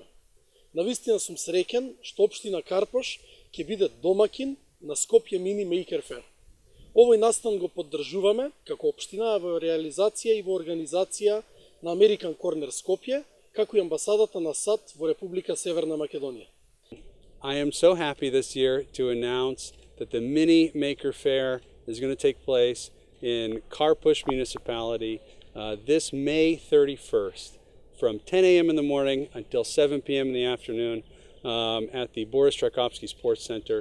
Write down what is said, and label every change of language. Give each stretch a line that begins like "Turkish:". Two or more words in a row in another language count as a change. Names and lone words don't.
Macedonian: Навистина сум среќен што општина Карпош ќе биде домакин на Скопје Мини Мейкер Фер. Овој настан го поддржуваме како општина во реализација и во организација на American Corner Скопје, како и амбасадата на САД во Република Северна Македонија.
English: I am so happy this year to announce that the Mini Maker Fair is going to take place in Karpush Municipality this May 31st from 10 a.m. in the morning until 7 p.m. in the afternoon at the Boris Tchaikovsky Sports Center.